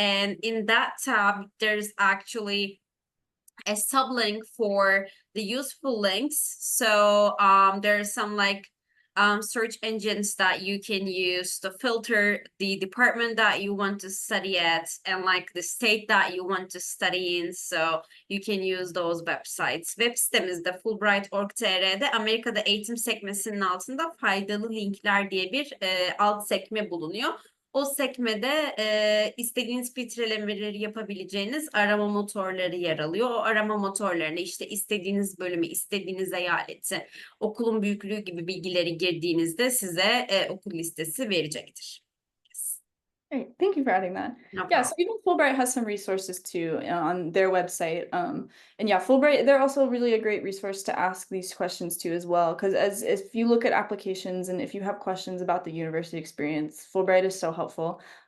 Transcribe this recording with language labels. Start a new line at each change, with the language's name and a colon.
English: And in that tab, there's actually a sublink for the useful links. So there's some like search engines that you can use to filter the department that you want to study at and like the state that you want to study in. So you can use those websites.
Turkish: Web sitemizde Fulbright.org.tr'de Amerika'da eğitim sekmesinin altında faydalı linkler diye bir alt sekme bulunuyor. O sekmede istediğiniz filtrelemeleri yapabileceğiniz arama motorları yer alıyor. O arama motorlarına işte istediğiniz bölümü, istediğiniz eyaleti, okulun büyüklüğü gibi bilgileri girdiğinizde size okul listesi verecektir.
English: Great, thank you for adding that. No Yeah, so problem. even Fulbright has some resources too on their website. And yeah, Fulbright, they're also really a great resource to ask these questions to as well. Because as if you look at applications and if you have questions about the university experience, Fulbright is so helpful.